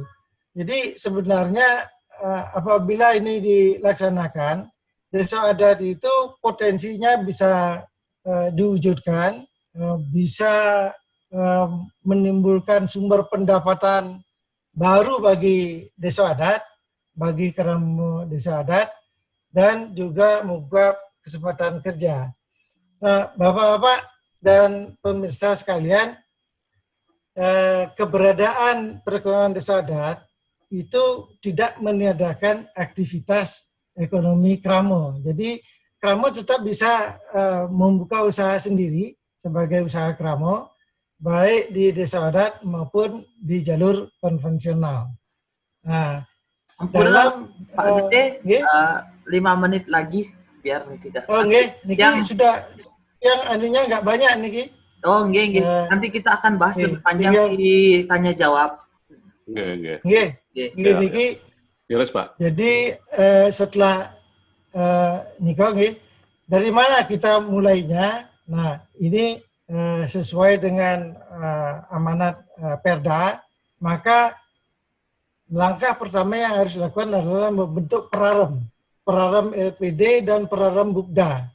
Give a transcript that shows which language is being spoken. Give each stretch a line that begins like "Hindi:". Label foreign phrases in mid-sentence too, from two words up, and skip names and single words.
Indonesian: Jadi sebenarnya apabila ini dilaksanakan, desa adat itu potensinya bisa diwujudkan, bisa menimbulkan sumber pendapatan baru bagi desa adat, bagi kerama desa adat, dan juga membuka kesempatan kerja. Nah, Bapak-Bapak dan pemirsa sekalian, keberadaan perekonomian desa adat itu tidak meniadakan aktivitas ekonomi kramo. Jadi kramo tetap bisa membuka usaha sendiri sebagai usaha kramo, baik di desa adat maupun di jalur konvensional. Nah, dalam Pak Gede, 5 menit lagi biar tidak. Oh nggih, niki sudah yang anunya nggak banyak niki. Oh nggih. Nanti kita akan bahas lebih panjang di tanya jawab. Nggih. Niki. Yes, Pak. Jadi setelah nikah nggih, dari mana kita mulainya? Nah, ini sesuai dengan amanat Perda, maka langkah pertama yang harus dilakukan adalah membentuk Perarem LPD dan Perarem Bukda.